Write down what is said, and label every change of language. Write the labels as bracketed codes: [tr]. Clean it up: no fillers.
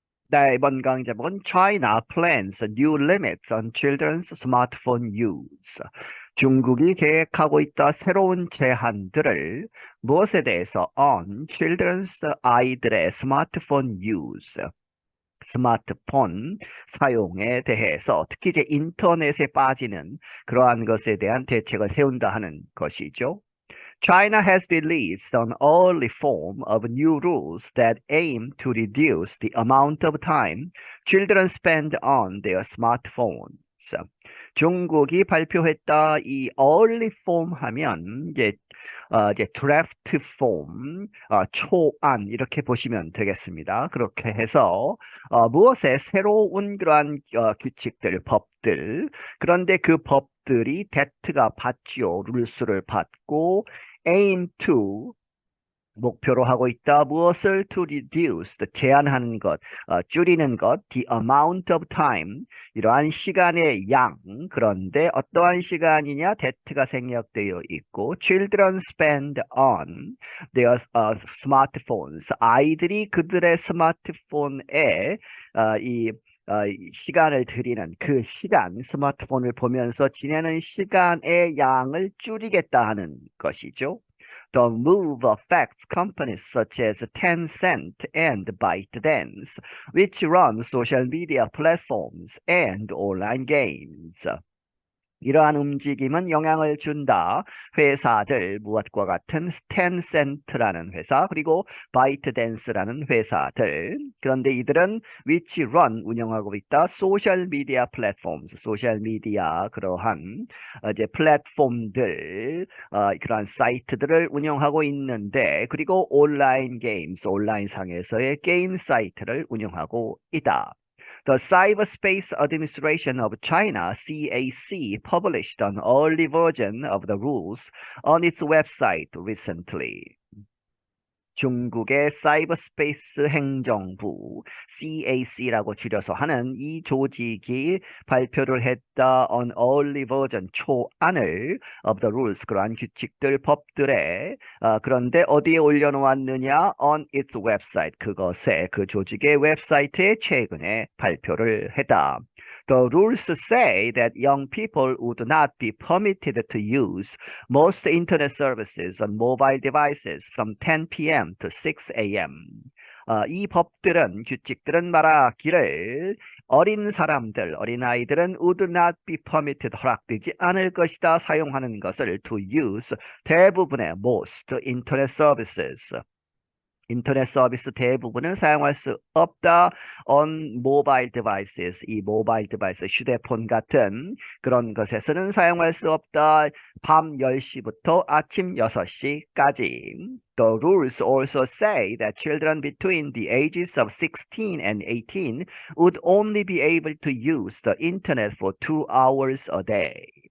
[ko] 네, 이번 강의 제목은 [en] China plans new limits on children's smartphone use. [ko] 중국이 계획하고 있다 새로운 제한들을 무엇에 대해서 [en] on children's [ko] 아이들의 스마트폰 use, 스마트폰 사용에 대해서 특히 이제 인터넷에 빠지는 그러한 것에 대한 대책을 세운다 하는 것이죠. [en] China has released an early form of new rules that aim to reduce the amount of time children spend on their smartphones. [ko] 중국이 발표했다 이 early form 하면 이제 draft form, 초안 이렇게 보시면 되겠습니다. 그렇게 해서 무엇에 새로운 그러한 규칙들, 법들 그런데 그 법들이 that가 받지요. 룰스를 받고 [en] aim to [ko] 목표로 하고 있다. 무엇을 [en] to reduce, [ko] 제한하는 것, 줄이는 것, [en] the amount of time, [ko] 이러한 시간의 양. 그런데 어떠한 시간이냐? [en] that가 [ko] 생략되어 있고 [en] children spend on their smartphones. [ko] 아이들이 그들의 스마트폰에 이 시간을 들이는 그 시간, 스마트폰을 보면서 지내는 시간의 양을 줄이겠다 하는 것이죠. [en] The move affects companies such as Tencent and ByteDance, which run social media platforms and online games. [ko] 이러한 움직임은 영향을 준다. 회사들 무엇과 같은 텐센트라는 회사 그리고 바이트댄스라는 회사들. 그런데 이들은 [en] which run [ko] 운영하고 있다. 소셜 미디어 플랫폼스 소셜 미디어 그러한 이제 플랫폼들 그러한 사이트들을 운영하고 있는데 그리고 온라인 게임스 온라인 상에서의 게임 사이트를 운영하고 있다. [en] The Cyberspace Administration of China, CAC, published an early version of the rules on its website recently. [ko] 중국의 사이버스페이스 행정부 CAC라고 줄여서 하는 이 조직이 발표를 했다 [en] on early version [ko] 초안을 [en] of the rules [ko] 그러한 규칙들 법들에 그런데 어디에 올려놓았느냐 [en] on its website [ko] 그것에 그 조직의 웹사이트에 최근에 발표를 했다. [en] The rules say that young people would not be permitted to use most internet services on mobile devices from 10 p.m. to 6 a.m. [ko] 이 법들은 규칙들은 말하기를 어린 사람들, 어린아이들은 [en] would not be permitted [ko] 허락되지 않을 것이다 사용하는 것을 [en] to use [ko] 대부분의 [en] most internet services [ko] 인터넷 서비스 대부분은 사용할 수 없다. [en] on mobile devices. [ko] 이 모바일 디바이스, 휴대폰 같은 그런 것에서는 사용할 수 없다. 밤 10시부터 아침 6시까지. [en] The rules also say that children between the ages of 16 and 18 would only be able to use the internet for 2 hours a day.